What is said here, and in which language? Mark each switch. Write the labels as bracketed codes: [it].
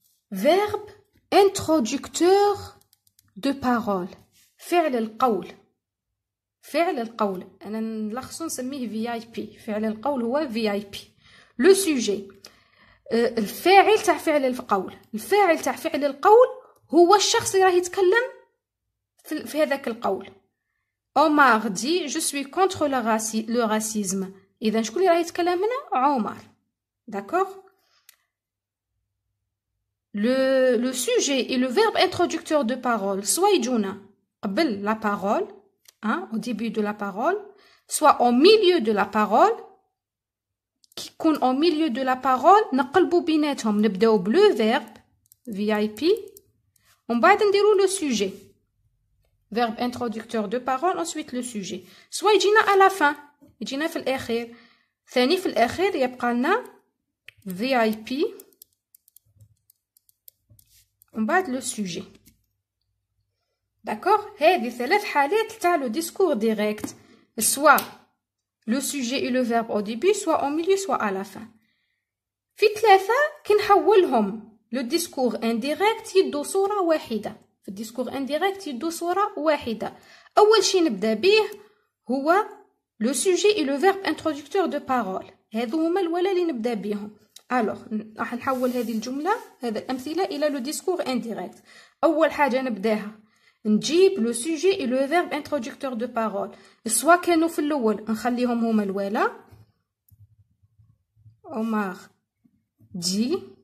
[fr] Verbe introducteur de parole. [ar] فعل القول. فعل القول أنا نلخصو نسميه VIP. فعل القول هو VIP. لو سوجي الفاعل تاع فعل القول. الفاعل تاع فعل القول هو الشخص اللي راه يتكلم في هذاك القول. [fr] عمر دي جو سوي كونتر لو راسيزم. [ar] اذا شكون اللي راه يتكلم هنا؟ عمر. داكوغ. [fr] لو سوجي اي لو فيرب انترودكتور دو بارول سوا [ar] يجونا قبل [fr] لا بارول au début de la parole, soit au milieu de la parole. [ar] كي يكون au milieu de la parole نقلبوا بيناتهم، نبداو بلو فيرب VIP ومن بعد نديرو لو سوجي. [fr] verbe introducteur de parole ensuite le sujet. soit [ar] يجينا à la fin، يجينا في الأخير. ثاني في الأخير يبقى لنا VIP ومن بعد لو سوجي. داكوغ. هذه 3 حالات تاع لو ديسكور ديريكت. [fr] soit le sujet et le verbe au début, soit au milieu, soit à la fin. [ar] في 3 كي نحولهم لو ديسكور انديريكت يدو صورة واحدة. في الديسكور انديريكت يدو صورة واحدة. أول شي نبدا به هو لو [fr] sujet et le verbe introducteur de parole. [ar] هذو هما الولا اللي نبدا بهم. الوغ راح نحول هذه الجملة هذه الأمثلة إلى لو ديسكور انديريكت. أول حاجة نبداها نجيب [fr] لو سوجي et le verbe introducteur de parole. [ar] سوا كانوا في الأول نخليهم هما الولا. عمر دي.